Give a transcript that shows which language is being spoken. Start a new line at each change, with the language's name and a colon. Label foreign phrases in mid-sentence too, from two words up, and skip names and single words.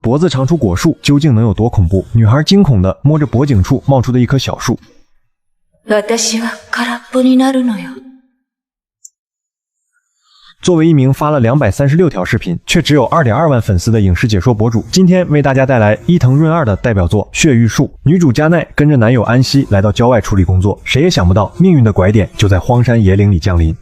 Chinese: 脖子长出果树究竟能有多恐怖？女孩惊恐地摸着脖颈处冒出的一棵小树。
Japanese: 私は空っぽになるのよ。
Chinese: 作为一名发了236条视频，却只有2.2万粉丝的影视解说博主，今天为大家带来伊藤润二的代表作《血玉树》。女主加奈跟着男友安西来到郊外处理工作，谁也想不到命运的拐点就在荒山野岭里降临。